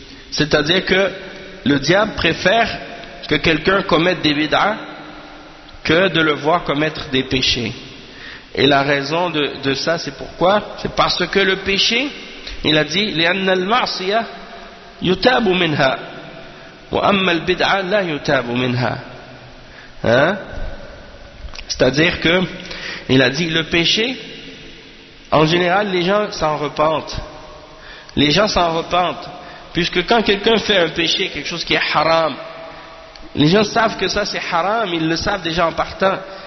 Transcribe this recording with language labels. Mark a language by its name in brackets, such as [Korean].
[French] C'est-à-dire que le diable préfère que quelqu'un commette des bid'a que de le voir commettre des péchés. Et la raison de ça, c'est pourquoi? C'est parce que le péché, il a dit, [Arabic] لأن المعصية يتاب منها وأما البدعة لا يتاب منها. [French] Hein? C'est-à-dire que, il a dit, le péché, en général, les gens s'en repentent. Les gens s'en repentent. Puisque quand quelqu'un fait un péché, quelque chose qui est haram, les gens savent que ça c'est haram, ils le savent déjà en partant.